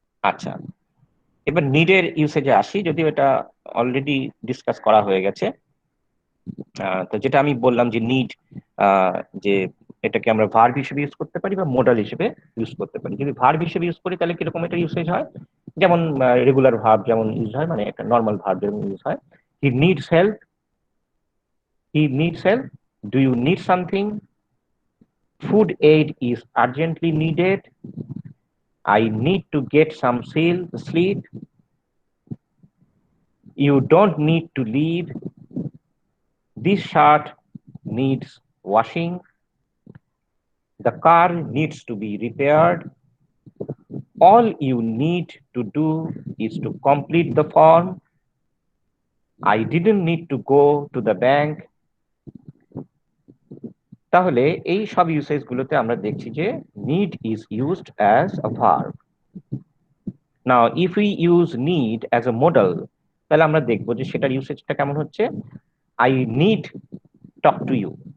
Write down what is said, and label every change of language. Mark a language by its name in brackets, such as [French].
[Bangla] আচ্ছা, এবার নিডের ইউসেজে আসি, যদিও এটা অলরেডি ডিসকাস করা হয়ে গেছে। তো যেটা আমি বললাম যে নিড, যে এটাকে আমরা ভার্ব হিসেবে ইউজ করতে পারি বা মোডাল হিসেবে ইউজ করতে পারি। যদি ভার্ব হিসেবে ইউজ করি তাহলে কিরকম এটা ইউসেজ হয়, যেমন রেগুলার ভার্ব যেমন ইউজ হয়, মানে একটা নর্মাল ভার্ব যেমন ইউজ হয়, [English] He needs help, he needs help, do you need something, food aid is urgently needed, I need to get some sleep, you don't need to leave, this shirt needs washing, the car needs to be repaired, all you need to do is to complete the form, I didn't need to go to the bank। [Bangla] তাহলে এই সব usage গুলোতে আমরা দেখছি যে [English] need is used as a verb. Now if we use need as a modal, [Bangla] তাহলে আমরা দেখবো যে সেটার ইউসেজটা কেমন হচ্ছে। [English] I need talk to you,